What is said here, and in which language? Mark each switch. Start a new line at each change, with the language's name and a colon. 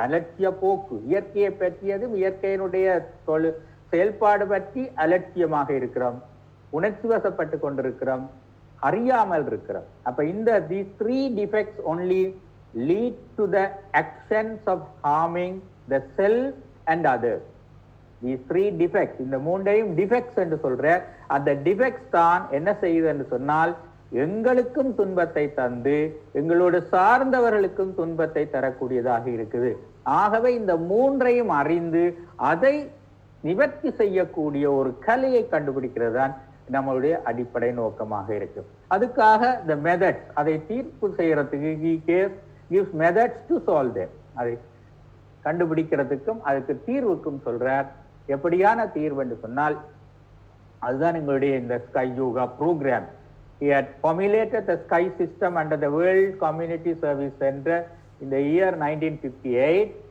Tamil: அலட்சிய போக்கு, இயற்கையை பற்றியதும் இயற்கையினுடைய செயல்பாடு பற்றி அலட்சியமாக இருக்கிறோம், உணர்ச்சி வசப்பட்டு கொண்டிருக்கிறோம், அறியாமல் இருக்கிறோம். அப்ப இந்த
English: these 3 defects only lead to the actions of harming the self and others. These 3 defects,
Tamil: இந்த 3ஐயும் defects என்று சொல்ற. அந்த defects தான் என்ன செய்யுது என்று சொன்னால் எங்களுக்கும் துன்பத்தை தந்து எங்களோடு சார்ந்தவர்களுக்கும் துன்பத்தை தரக்கூடியதாக இருக்குது. ஆகவே இந்த 3ஐயும் அறிந்து அதை நிவர்த்தி செய்யக்கூடிய ஒரு கலையை கண்டுபிடிக்கிறது தான் நம்மளுடைய அடிப்படை நோக்கமாக இருக்கு. அதுக்காக
English: the methods,
Tamil: அதை தீர்ப்பு செய்யறதுக்கு
English: he gives methods to solve them.
Tamil: அதை கண்டுபிடிக்கிறதுக்கும் அதுக்கு தீர்வுக்கும் சொல்றார். எப்படியான தீர்வு என்று சொன்னால் அதுதான் எங்களுடைய இந்த sky yoga program.
English: He had formulated the sky system under the World Community Service Center in the year 1958.